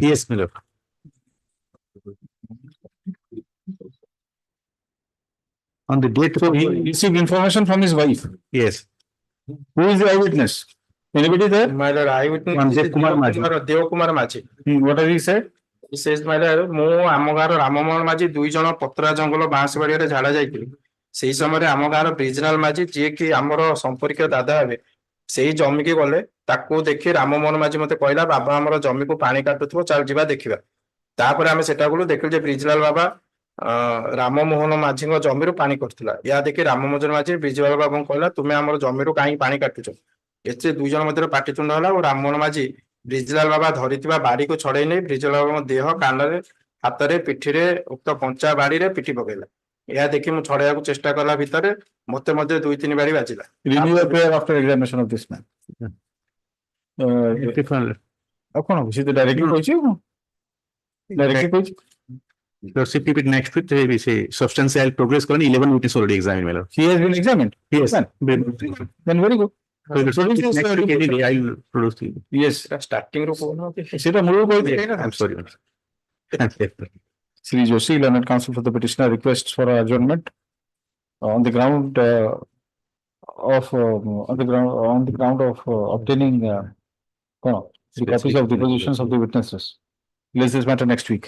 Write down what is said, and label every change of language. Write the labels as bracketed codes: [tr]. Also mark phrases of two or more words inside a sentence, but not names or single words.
[en] Yes, my lord. On the date So he received information from his wife. yes. Who is the eyewitness? Anybody there? My lord, eyewitness Manjeet Kumar Maji. Dev Kumar Maji. What has he said? He says, my lord, [or] ମୁଁ ଆମ ଗାଁର ରାମମୋହନ ମାଝୀ 2 ଜଣ ପତରା ଜଙ୍ଗଲ ବାଁଶବାଡିଆରେ ଝାଡା ଯାଇଥିଲି ସେଇ ସମୟରେ ଆମ ଗାଁର ବ୍ରିଜନାଲ ମାଝୀ ଯିଏ କି ଆମର ସମ୍ପର୍କୀୟ ଦାଦା ହେବେ ସେଇ ଜମିକି ଗଲେ ତାକୁ ଦେଖି ରାମମୋହନ ମାଝୀ ମତେ କହିଲା ବାବା ଆମର ଜମିକୁ ପାଣି କାଟୁଥିବ ଚାଲ ଯିବା ଦେଖିବା ତାପରେ ଆମେ ସେଟା ଗଲୁ ଦେଖିଲୁ ଯେ ବ୍ରିଜଲାଲ ବାବା ରାମମୋହନ ମାଝୀଙ୍କ ଜମିରୁ ପାଣି କାଟୁଥିଲା ଏହା ଦେଖି ରାମମୋହନ ମାଝୀ ବ୍ରିଜଲାଲ ବାବାଙ୍କୁ କହିଲା ତୁମେ ଆମର ଜମିରୁ କାହିଁକି ପାଣି କାଟୁଛ ଏଥିରେ 2 ଜଣ ମଧ୍ୟରେ ପାଟିତୁଣ୍ଡ ହେଲା ଓ ରାମମୋହନ ମାଝୀ ବ୍ରିଜଲାଲ ବାବା ଧରିଥିବା ବାଡିକୁ ଛଡେଇ ନେଇ ବ୍ରିଜଲାଲ ବାବାଙ୍କ ଦେହ କାନରେ ହାତରେ ପିଠିରେ ଉକ୍ତ କଞ୍ଚା ବାଡିରେ ପିଟି ପକେଇଲା ଏହା ଦେଖି ମୁଁ ଛଡେଇବାକୁ ଚେଷ୍ଟା କଲା ଭିତରେ ମତେ ମଧ୍ୟ 2-3 ବାଡି ବାଜିଲା [en] Renew your prayer after examination of this man. [or] ଆଉ କଣ ସେ ତ ଡାଇରେକ୍ଟଲି କହିଛି ଡାଇରେକ୍ଟଲି କହିଛି [en] Lordship, keep it next week. They will say substantial progress. 11 witnesses already examined, my lord. He has been examined. Yes. Then very good. So next week any day I will produce to you. Yes. [or] ଷ୍ଟାର୍ଟିଂ ରୁ କହୁନ ସେଟା ମୂଳରୁ କହିଥିଲି ନା [en] I'm sorry. Sri Joshi, learned counsel for the petitioner, requests for adjournment on the ground of obtaining the copies of depositions of the witnesses. Let's this matter next week.